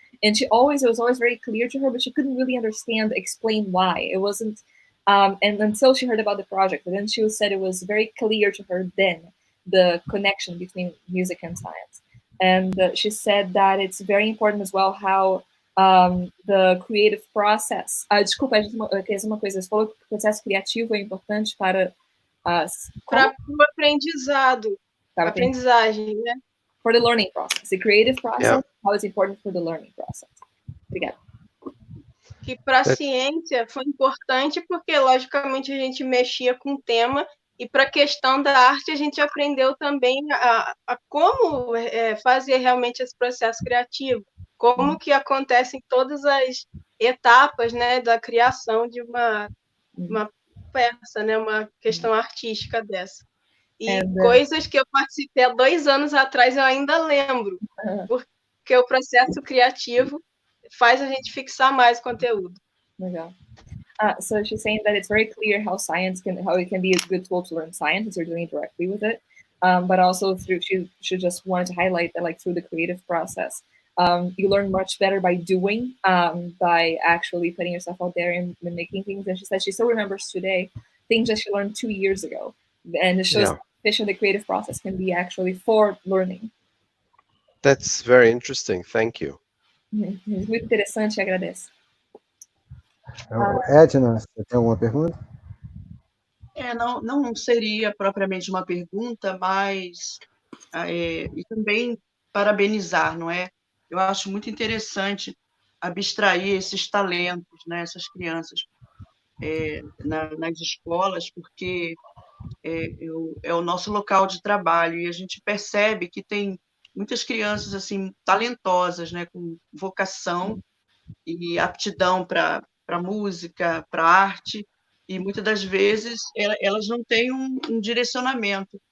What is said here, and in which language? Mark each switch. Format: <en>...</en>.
<en>And it was always very clear to her, but she couldn't really explain why. It wasn't, and until she heard about the project, and then she said it was very clear to her then, the connection between music and science. And she said that it's very important as well how the creative process.</en> <pt>Desculpa, uma coisa, você falou que o processo criativo é importante para o aprendizado, aprendizagem, né?</pt> <en>For the learning process, the creative process, how it's important for the learning process.</en> <pt>Obrigada. Que para a ciência foi importante porque, logicamente, a gente mexia com o tema, e para a questão da arte a gente aprendeu também a como fazer realmente esse processo criativo. como que acontecem todas as etapas, né, da criação de uma peça, né, uma questão artística dessa. E coisas que eu participei há 2 anos atrás eu ainda lembro, porque o processo criativo faz a gente fixar mais o conteúdo. Legal.</pt> <en>So she's saying that it's very clear how it can be a good tool to learn science as you're doing it directly with it, but also she just wanted to highlight that, like, through the creative process, you learn much better by doing, by actually putting yourself out there and making things. And she said she still remembers today things that she learned 2 years ago, and it shows how efficient the creative process can be actually for learning. That's very interesting. Thank you.</en> <pt>Muito interessante, agradeço. Edna, você tem alguma pergunta? Não seria propriamente uma pergunta, mas e também parabenizar, não é? Eu acho muito interessante abstrair esses talentos, né, essas crianças nas escolas, porque é o nosso local de trabalho e a gente percebe que tem muitas crianças assim talentosas, né, com vocação e aptidão para música, para arte, e muitas das vezes elas não têm um direcionamento.</pt>